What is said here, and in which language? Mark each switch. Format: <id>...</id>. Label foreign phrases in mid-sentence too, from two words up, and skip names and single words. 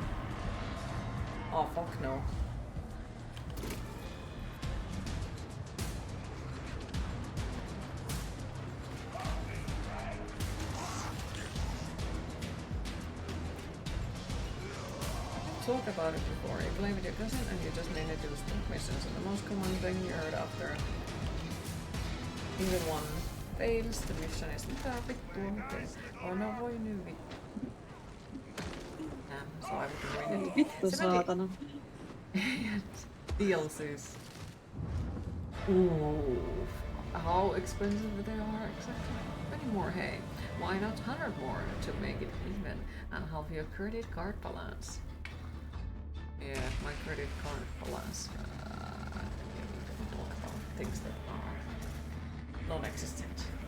<en>Oh fuck no. Talk about it before. You play with your cousin and you just mainly do stuff missions, and the most common thing you heard after Either one fails, the mission is</en> <fi>mitä vittua, okei. Oh no voi nyt vittu.</fi> <en>So I would ruin it.</en> <fi>Vittu saatana.</fi> <en>DLCs. Ooh. How expensive they are exactly? Many more, hey. Why not 100 more to make it even and halve your credit card balance? Yeah, my credit card balance. We can talk about things that are non-existent.</en>